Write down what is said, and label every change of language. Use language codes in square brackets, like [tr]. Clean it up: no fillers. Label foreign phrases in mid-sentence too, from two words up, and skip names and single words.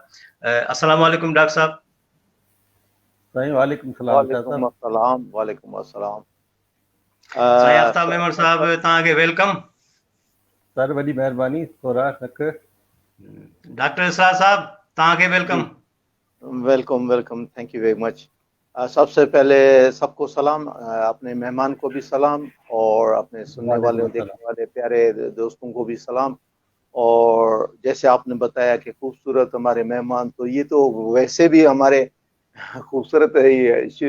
[ar] السلام عليكم डॉक्टर साहब। साईं وعليكم سلام शाह वालेकुम [sd] साहब। [ar] السلام، وعليكم السلام. [sd] साईं आफ़ताब मेमन साहब, तव्हांखे वेलकम। सर वॾी महिरबानी, थोरा नक। डॉक्टर इसरार साहब, तव्हांखे वेलकम। जी, [en] welcome welcome, thank you very much. [hi] सबसे पहले सबको सलाम, अपने मेहमान को भी सलाम, और अपने सुनने वाले [ar] وعليكم سلام. [hi] देखने वाले प्यारे दोस्तों को भी सलाम। और जैसे आपने बताया कि खूबसूरत हमारे मेहमान, तो ये तो वैसे भी हमारे खूबसूरत है ही है।